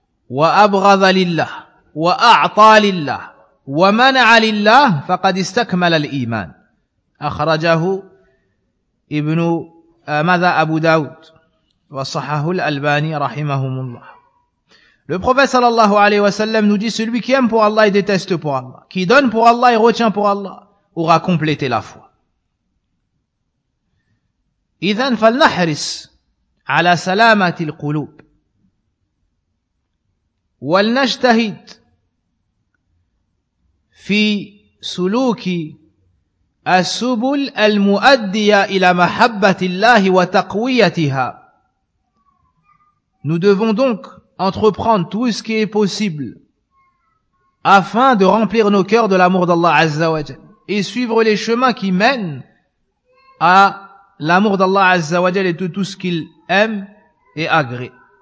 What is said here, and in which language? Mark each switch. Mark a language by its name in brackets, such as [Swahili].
[Arabic] وأبغض لله وأعطى لله ومنع لله فقد استكمل الإيمان أخرجه ابن ماذا أبو داود وصححه الألباني رحمه الله. [French] Le prophète sallallahu alayhi wa sallam nous dit: celui qui aime pour Allah et déteste pour Allah, qui donne pour Allah et retient pour Allah, aura complété la foi. [Arabic] إذن فلنحرص على سلامة القلوب ولنجتهد في سلوك السبل المؤدية إلى محبة الله وتقويتها. [French] Nous devons donc entreprendre tout ce qui est possible afin de remplir nos cœurs de l'amour d'Allah Azza wa Jal et suivre les chemins qui mènent à l'amour d'Allah Azza wa Jal et de tout ce qu'il aime et agrée.